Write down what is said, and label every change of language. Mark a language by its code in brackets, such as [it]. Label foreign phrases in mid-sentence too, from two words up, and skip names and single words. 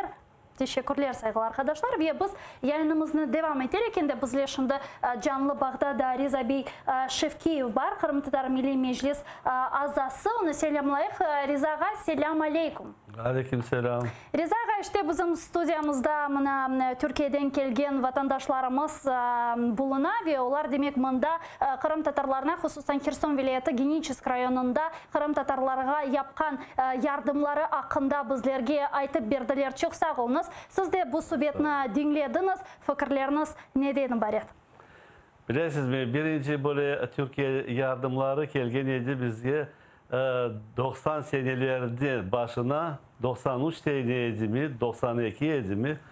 [crh] Teşekkürler saygılar arkadaşlar ve biz yayınımızı devam ederken de bizler şimdi canlı bağda Reza Bey Şevkiyev var. Kırım Tatar Milli Meclis azası. Onu selamlayık. Reza'a selam aleyküm. Aleyküm selam. Reza'a işte bizim stüdyamızda Türkiye'den gelgen vatandaşlarımız buluna ve onlar demek mında Kırım Tatarlarına hususan Kherson vilayeti Genическ rayonunda Kırım Tatarlarına yapkan yardımları hakkında bizlerge aytıp berdiler. Çok sağ olunuz. Siz de bu sübetini dinlediniz. Fikirleriniz neden ibaret? Bilirsiniz mi? Birinci böyle Türkiye yardımları gelgen edi bizge 90 senelerde başına 93 seneydi mi, 92 edi mi